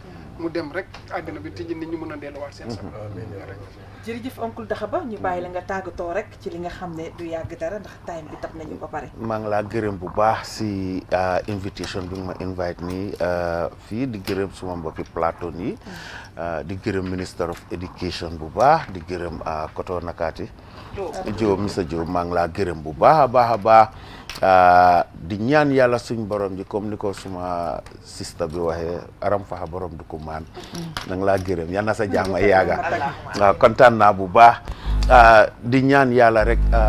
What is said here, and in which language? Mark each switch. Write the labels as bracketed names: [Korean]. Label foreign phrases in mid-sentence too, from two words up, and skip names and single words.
[Wolof] mu dem rek àddina bi tijji nit ñu mën a delluwaat seen sa. jërëjëf oncle Dahaba ñu bàyyi la nga tàggatoo rek ci li nga xam ne du yàgg dara ndax time bi tab nañu ba pare. maa ngi laa gërëm bu baax si invitation bi nga ma invite nii fii di gërëm suma mbokki plateau nii di gërëm [English] minister of education [Wolof] bu baax di gërëm Koto Nakati Diop Mr Diop maa ngi laa gërëm bu baax a baax di ñaan yàlla suñ borom ji comme ni ko suma sista bi waxee aram faxa borom du ko maan na nga laa gërëm yal na sa jàmm yaaga waaw kontaan naa bu baax di ñaan yàlla rek